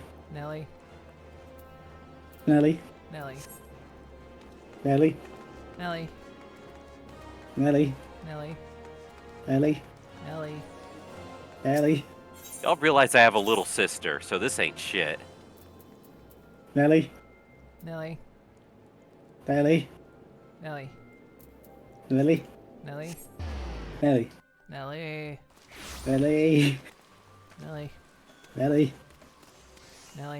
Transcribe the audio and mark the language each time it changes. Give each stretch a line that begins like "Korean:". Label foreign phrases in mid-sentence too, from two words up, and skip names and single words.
English: Nelly. Nelly? Nelly. Nelly? Nelly. Nelly? Nelly. Nelly? Nelly. Nelly? Y'all realize I have a little sister, so this ain't shit. Nelly? Nelly. Nelly? Nelly. Nelly? Nelly. Nelly? Nelly. Nelly? Nelly. Nelly? Nelly.